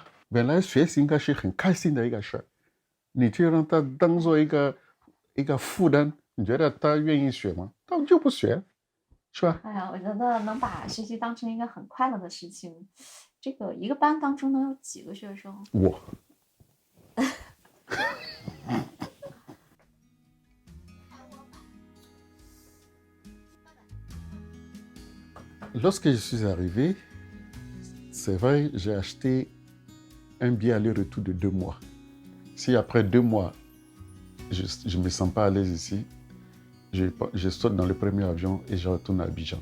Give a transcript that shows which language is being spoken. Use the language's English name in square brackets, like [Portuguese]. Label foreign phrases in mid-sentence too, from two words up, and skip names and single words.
[Chinese] 本来学习应该是很开心的一个事儿，你就让他当做一个负担，你觉得他愿意学吗？他就不学，是吧？哎呀，我觉得能把学习当成一个很快乐的事情，这个一个班当中能有几个学生？我。 [French] Lorsque je suis arrivé, c'est vrai, j'ai acheté un billet aller-retour de 2 mois. Si après 2 mois, je ne me sens pas à l'aise ici, je saute dans le premier avion et je retourne à Abidjan.